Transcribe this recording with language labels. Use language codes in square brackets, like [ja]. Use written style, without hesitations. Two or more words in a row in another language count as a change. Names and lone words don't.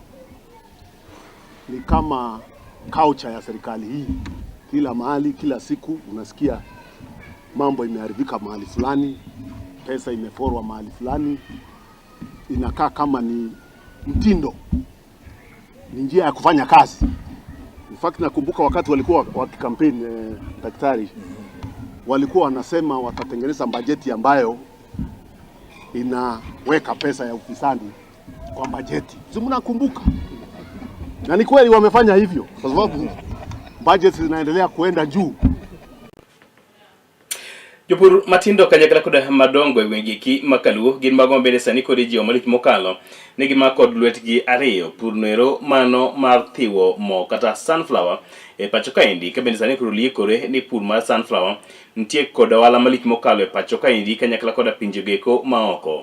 [sw] Ni kama culture ya serikali hii, kila mahali, kila siku unasikia mambo imeharibika mahali fulani, pesa imeporwa mahali fulani. Inakaa kama ni mtindo, ni njia ya kufanya kazi. [en] In fact, [sw] nakumbuka wakati walikuwa wakikampeni daktari, walikuwa wanasema watatengeneza bajeti ambayo inaweka pesa ya ufisadi kwa bajeti. Si mnakumbuka? Na ni kweli wamefanya hivyo, kwa sababu budget zinaendelea kuenda juu. [luo] Jopur matindo kanyakla koda madongo e wengeki makaluo gin mago mbele sani kod ji omalich mokalo negi makod lwetgi ariyo pur noero mano mar thiwo mo kata sunflower e pacho kaendi ka bende sani koro liekore ni pur mar sunflower nitie kod ohala malich mokalo e pacho kaendi kanyakla koda pinje geko maoko.